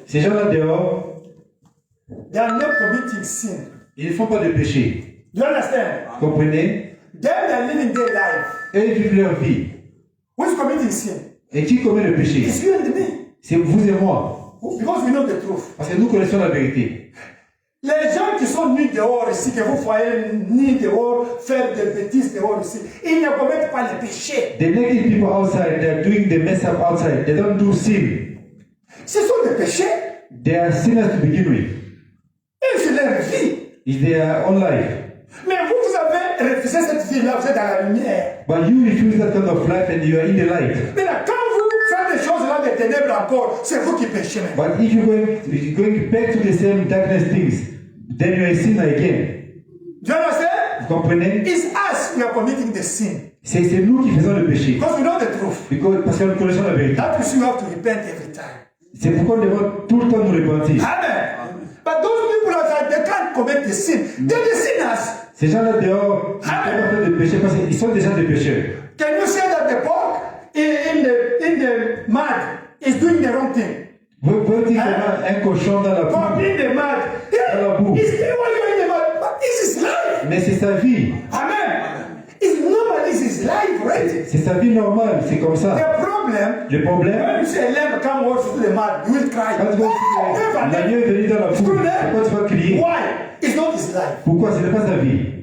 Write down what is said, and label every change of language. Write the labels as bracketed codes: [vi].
[fr] ces gens-là dehors, [en] they are not committing sin. [fr] ils ne font pas de péché. [en] Do you understand? [fr] Vous comprenez? [en] They are living their life. [fr] Eux, ils vivent leur vie. [en] Who is committing sin? [fr] Et qui commet le péché? [en] It's you and me. [fr] C'est vous et moi. [en] Because we know the truth. [fr] Parce que nous connaissons la vérité. Les gens qui sont nus dehors ici, que vous voyez nus dehors, faire des bêtises dehors ici, ils ne commettent pas le péché. [en] The naked people outside, they are doing the mess up outside. They don't do sin. [fr] Ce sont des péchés. [en] They are sinners to begin with. [fr] Et c'est leur vie. [en] It's their own life. [fr] Mais vous avez refusé cette vie-là, vous êtes dans la lumière. [en] But you refuse that kind of life and you are in the light. [fr] Mais là, quand vous faites des choses là, des ténèbres encore, c'est vous qui péchez. [en] But if you're going back to the same darkness things, then you're a sinner again. Do you understand? [fr] Vous comprenez? [en] It's us who are committing the sin. [fr] C'est nous qui faisons le péché. [en] Because we know the truth. [fr] Parce que nous connaissons la vérité. [en] That means you have to repent every time. [fr] C'est pourquoi nous devons tout le temps nous repentir. [en] Amen. But those people outside, they can't commit the sin. They're the sinners. [fr] Ces gens-là dehors, ils ne peuvent pas faire de péché parce qu'ils sont déjà des pécheurs. [en] Can you say that the pork in the mud is doing the wrong thing? [fr] Vous pouvez dire qu'un cochon dans la [en] Pork [fr] boue, [en] in the mud. [fr] dans la boue. [en] He's still in the mud. But this is life. [fr] Mais c'est sa vie. [en] Amen. It's normal. This is life, right? [fr] C'est sa vie normale, c'est comme ça. [en] The problem, [fr] Le problème, [en] when you say a lamb come wash through the mud, you will cry. [fr] quand tu vois l'agneau est venu dans la boue, pourquoi tu vas crier? [en] Why? It's not his life. [fr] Pourquoi? Ce n'est pas sa vie.